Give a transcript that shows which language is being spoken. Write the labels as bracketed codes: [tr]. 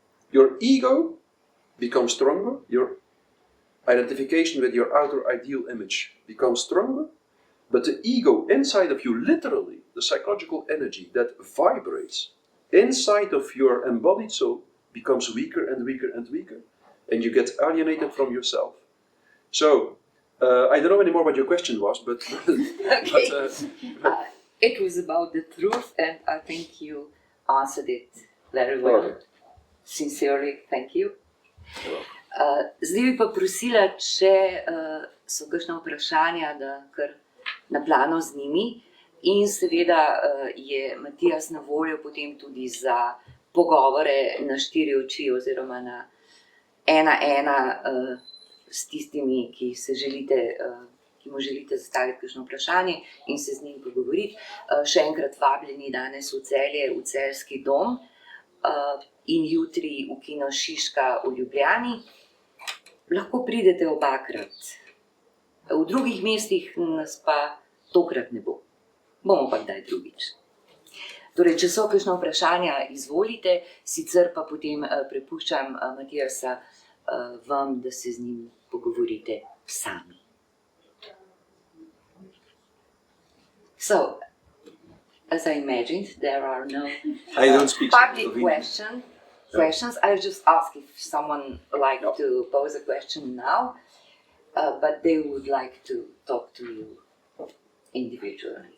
[en] Your ego becomes stronger, your identification with your outer ideal image becomes stronger, but the ego inside of you, literally, the psychological energy that vibrates inside of your embodied soul, becomes weaker and weaker and weaker, and you get alienated from yourself. So, I don't know anymore what your question was, but... Okay. It was about the truth, and I think you answered it very well. Okay. Sincerely, thank you. [sl] Zdaj bi pa prosila, če so kakšna vprašanja, da kar na plano z njimi. In seveda je Mattias na voljo potem tudi za pogovore na 4 oči oziroma na 1-1 s tistimi, ki mu želite zastaviti kakšno vprašanje in se z njim pogovoriti. Še enkrat vabljeni danes v Celje, v Celjski dom in jutri v Kino Šiška v Ljubljani. Lahko pridete obakrat. V drugih mestih nas pa tokrat ne bo. Bomo pa kdaj drugič. Torej, če so kakšna vprašanja, izvolite, sicer pa potem prepuščam Mattiasa vam, da se z njim pogovorite sami. [en] So, as I imagined, there are no public questions. I'll just ask if someone would like to pose a question now, but they would like to talk to you individually.